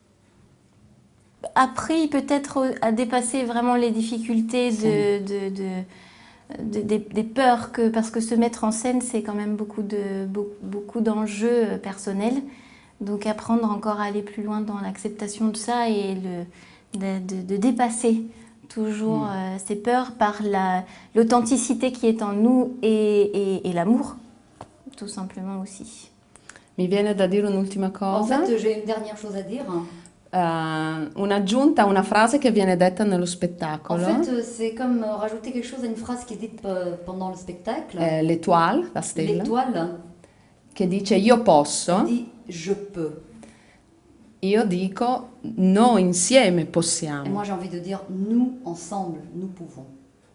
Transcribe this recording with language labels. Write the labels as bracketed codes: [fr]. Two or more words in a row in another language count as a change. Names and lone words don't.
[fr] Appris peut-être à dépasser vraiment les difficultés des peurs, parce que se mettre en scène c'est quand même beaucoup d'enjeux personnels. Donc apprendre encore à aller plus loin dans l'acceptation de ça et de dépasser toujours ces peurs par l'authenticité qui est en nous et l'amour, tout simplement aussi. [it] Mi viene da dire un'ultima [fr] En [it] cosa, [fr] fait, j'ai une dernière chose à dire. [it] un'aggiunta a una frase che viene detta nello [fr] En [it] spettacolo. [fr] fait, c'est comme rajouter quelque chose à une phrase qui est dite pendant le spectacle. [it] L'Étoile, la stella, [fr] L'étoile [it] che dice io posso, [fr] dit « je peux [it] io dico noi insieme [fr] ». Et [it] possiamo. [fr] moi, j'ai envie de dire « nous, ensemble, nous pouvons ».